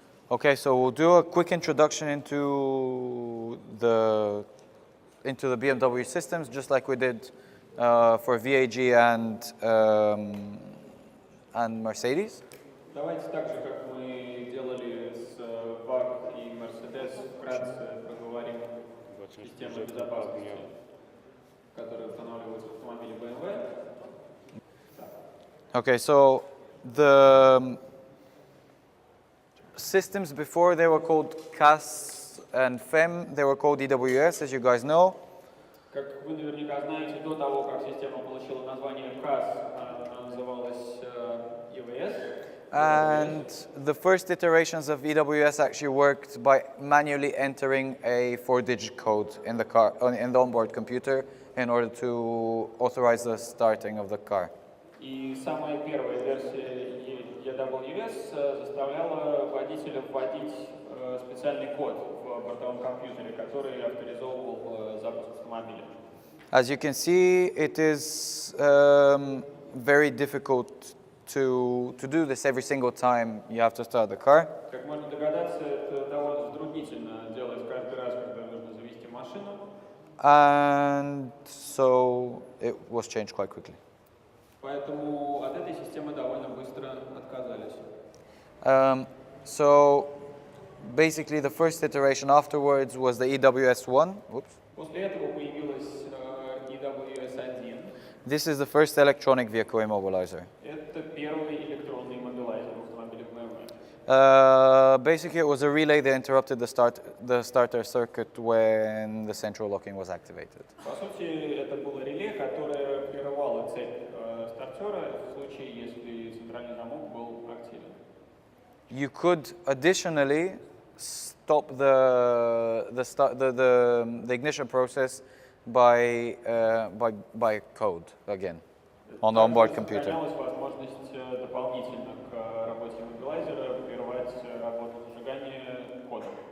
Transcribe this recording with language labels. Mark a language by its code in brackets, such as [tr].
[en] Okay, so we'll do a quick introduction into the BMW systems, just like we did for VAG and Mercedes. [ru] давайте так же, как мы делали с VAG и Mercedes, вкратце проговорим систему безопасности, которые устанавливаются в автомобиле BMW. [en] Okay, so the systems before, they were called CAS and FEM, they were called EWS, as you guys know. [ru] Как вы наверняка знаете, до того, как система получила название CAS, она называлась EWS. [en] And the first iterations of EWS actually worked by manually entering a 4-digit code in the car, in the onboard computer, in order to authorize the starting of the car. [ru] И самая первая версия EWS заставляла водителя вводить специальный код в бортовом компьютере, который авторизовывал запуск автомобиля. [en] As you can see, it is very difficult to do this every single time you have to start the car. [ru] Как можно догадаться, это довольно затруднительно делать каждый раз, когда нужно завести машину. [en] And so it was changed quite quickly. [ru] Поэтому от этой системы довольно быстро отказались. [en] So basically the first iteration afterwards was the EWS1. Whoops. [ru] После этого появилась EWS1. [en] This is the first electronic vehicle immobilizer. [ru] Это первый электронный мобилайзер в автомобилях BMW. [en] Basically, it was a relay that interrupted the starter circuit when the central locking was activated. [ru] По сути, это было реле, которое прерывало цепь стартера в случае, если центральный замок был активен. [en] You could additionally stop the ignition process by code again on the onboard computer. [ru] Сохранялась возможность дополнительно к работе мобилайзера прервать работу зажигания кодом.